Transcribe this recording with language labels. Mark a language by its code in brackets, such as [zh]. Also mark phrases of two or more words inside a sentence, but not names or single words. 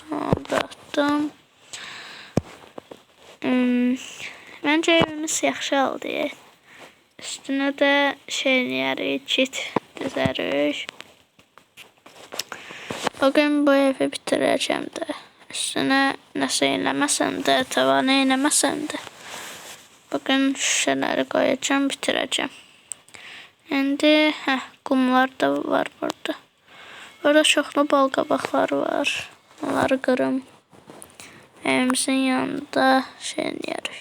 [tr] Onu da attım. [az] Bence evimiz yaxşı oldu. [tr] Üstüne de şeyleri çit düzərik. Bugün bu evi bitireceğim de. [az] Üstüne nəsə eləməsəm də, tavanı eləməsəm də. [tr] Bugün şişələri koyacağım, bitireceğim. Şimdi kumlar da var burada. [az] Burada çoxlu bal qabaqları var. Onları qırım. Evimizin yanında şey eləyirik.